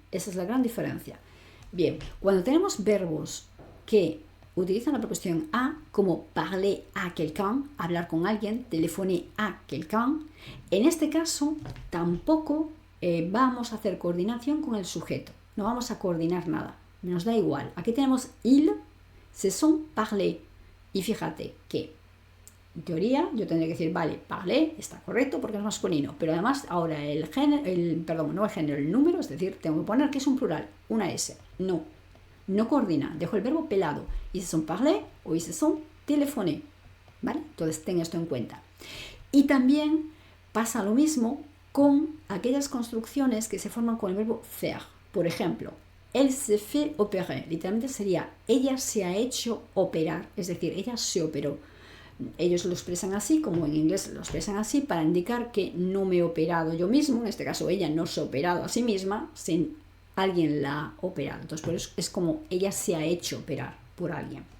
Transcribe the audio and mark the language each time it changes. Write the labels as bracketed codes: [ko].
[es] Esa es la gran diferencia. Bien, cuando tenemos verbos que utilizan la preposición a, como [fr] parler à quelqu'un, [es] hablar con alguien, [fr] téléphoner à quelqu'un, [es] en este caso tampoco vamos a hacer coordinación con el sujeto. No vamos a coordinar nada. Nos da igual. Aquí tenemos [fr] il, se sont parlé. [es] Y fíjate que, en teoría, yo tendría que decir, vale, parler está correcto porque es masculino. Pero además, ahora el número, es decir, tengo que poner que es un plural, una S. No coordina. Dejo el verbo pelado. [fr] Ils se sont parlé o ils se sont téléphoné. [es] ¿Vale? Entonces, ten esto en cuenta. Y también pasa lo mismo con aquellas construcciones que se forman con el verbo faire. Por ejemplo, [fr] elle se fait opérer. [es] Literalmente sería, ella se ha hecho operar. Es decir, ella se operó. Ellos lo expresan así, como en inglés lo expresan así, para indicar que no me he operado yo mismo. En este caso, ella no se ha operado a sí misma, sin alguien la ha operado. Entonces, por eso es como ella se ha hecho operar por alguien.